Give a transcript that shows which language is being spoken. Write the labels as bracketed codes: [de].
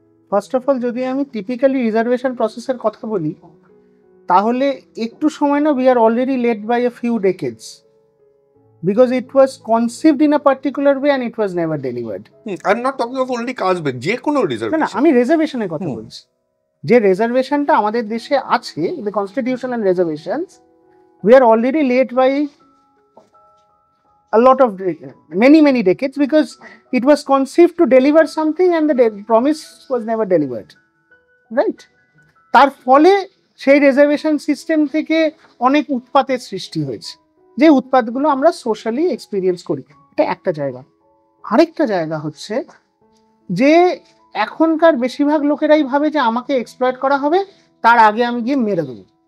[en] first of all, [bn] যদি আমি typically reservation প্রসেসের কথা বলি, তাহলে একটু সময় না, [en] We are already late by a few decades, because it was conceived in a particular way and it was never delivered. I'm not talking of only caste, [bn] যে কোনো রিজার্ভেশন। না, আমি রিজার্ভেশনের কথা বলছি। যে রিজার্ভেশনটা আমাদের দেশে আছে, [en] the constitutional reservations, we are already late by a lot of many decades, because it was conceived to deliver something and the promise was never delivered, right? [bn] তার ফলে সেই রিজার্ভেশন সিস্টেম থেকে অনেক উৎপাতের সৃষ্টি হয়েছে, যে উৎপাতগুলো আমরা সোশ্যালি এক্সপিরিয়েন্স করি। এটা একটা জায়গা। আরেকটা জায়গা হচ্ছে যে এখনকার বেশিরভাগ লোকেরাই ভাবে যে আমাকে এক্সপ্লয়েট করা হবে, তার আগে আমি গিয়ে মেরে দেবো।